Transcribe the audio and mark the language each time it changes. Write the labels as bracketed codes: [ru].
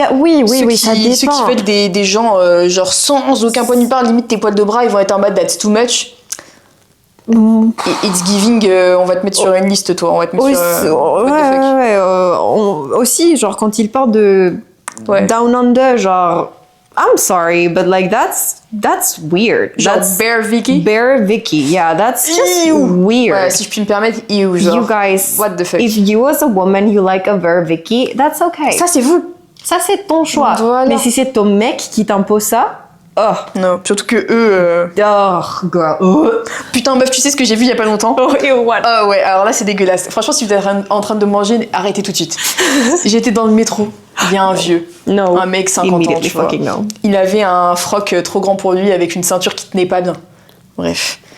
[fr] Oui, ça dépend. Ceux qui veulent des gens, genre, sans aucun point de vue, limite tes poils de bras, ils vont être en mode [en] that's too much. [fr] Et It's Giving, on va te mettre sur une liste, toi. On va te mettre aussi, genre, quand il parle de... Ouais. [en] Down Under, genre, I'm sorry, but like that's weird. [fr] Genre [en] that's Bear Vicky? Bear Vicky, yeah, that's just weird. [fr] Ouais, si je puis me permettre, genre. [en] You guys, what the fuck? If you as a woman, you like a Bear Vicky, that's okay. [fr] Ça, c'est vous. Ça, c'est ton choix. Voilà. Mais si c'est ton mec qui t'impose ça, non, surtout que eux... [en] girl. [fr] Putain, meuf, tu sais ce que j'ai vu il y a pas longtemps? [en] What? [fr] Ouais, alors là, c'est dégueulasse. Franchement, si vous êtes en train de manger, arrêtez tout de suite. J'étais dans le métro. Il y a un vieux, un mec 50 ans, tu vois. Il avait un froc trop grand pour lui avec une ceinture qui tenait pas bien. Bref.